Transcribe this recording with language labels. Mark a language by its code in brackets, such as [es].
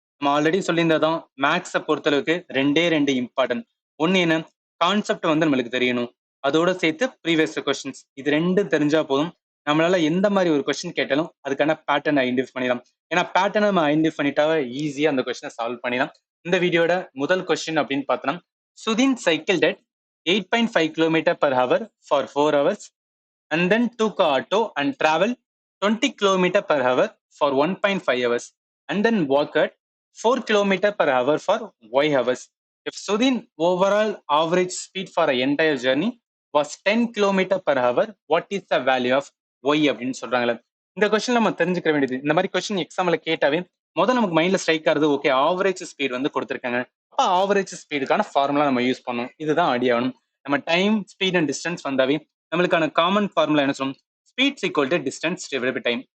[ta] நம்ம ஆல்ரெடி சொல்லியிருந்ததான் மேக்ஸை பொறுத்தளவுக்கு ரெண்டு இம்பார்ட்டன்ட். ஒன்று என்ன, கான்செப்ட் வந்து நம்மளுக்கு தெரியணும். அதோட சேர்த்து ப்ரீவியஸ் கொஸ்டின்ஸ் இது ரெண்டும் தெரிஞ்சா போதும். நம்மளால எந்த மாதிரி ஒரு கொஸ்டின் கேட்டாலும் அதுக்கான பேட்டர்ன் ஐடென்டிஃபை பண்ணிடலாம். ஏன்னா பேட்டர்னை நம்ம ஐடென்டிஃபை பண்ணிட்டாவே ஈஸியா அந்த கொஸ்டினை சால்வ் பண்ணிடலாம். இந்த வீடியோட முதல் கொஸ்டின் அப்படின்னு பார்த்தோம்னா, [en] Sudhin cycled at 8.5 km per hour for 4 hours and then took a auto and traveled 20 km per hour for 1.5 hours and then walked at 4 km per hour for y hours. If Sudhin overall average speed for an entire journey was 10 km per hour, what is the value of y [ta] அப்படின்னு சொல்றாங்களே. இந்த question நம்ம தெரிஞ்சுக்க வேண்டியது, இந்த மாதிரி question எக்ஸாம்ல கேட்டாவே முதல்ல நமக்கு மைண்ட்ல ஸ்ட்ரைக் ஆகுது, ஓகே ஆவரேஜ் ஸ்பீட் வந்து கொடுத்துருக்காங்க, அப்போ ஆவரேஜ் ஸ்பீடுக்கான ஃபார்முலா நம்ம யூஸ் பண்ணணும். இதுதான் அடியாகணும். நம்ம டைம், ஸ்பீட் அண்ட் டிஸ்டன்ஸ் வந்தாவே நம்மளுக்கான காமன் ஃபார்முலா என்ன சொல்லணும், [en] Speed equal to distance divided by time.